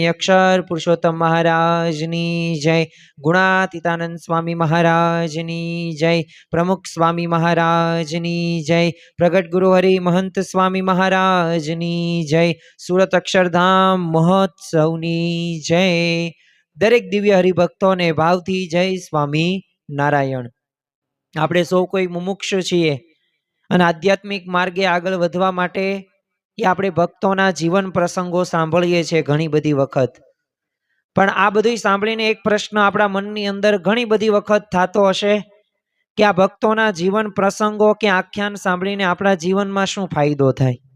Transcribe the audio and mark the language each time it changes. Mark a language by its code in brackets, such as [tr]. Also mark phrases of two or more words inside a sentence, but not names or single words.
[gu] અક્ષર પુરુષોત્તમ મહારાજની જય। ગુણાતીતાનંદ સ્વામી મહારાજની જય। પ્રમુખ સ્વામી મહારાજની જય। પ્રગટ ગુરુ હરિ મહંત સ્વામી મહારાજની જય। સુરત અક્ષરધામ મહોત્સવની જય। દરેક દિવ્ય હરિભક્તોને ભાવથી જય સ્વામી નારાયણ। આપણે સૌ કોઈ મુમુક્ષ છીએ અને આધ્યાત્મિક માર્ગે આગળ વધવા માટે એ આપણે ભક્તોના જીવન પ્રસંગો સાંભળીએ છીએ ઘણી બધી વખત, પણ આ બધું સાંભળીને એક પ્રશ્ન આપણા મનની અંદર ઘણી બધી વખત થતો હશે કે આ ભક્તોના જીવન પ્રસંગો કે આખ્યાન સાંભળીને આપણા જીવનમાં શું ફાયદો થાય।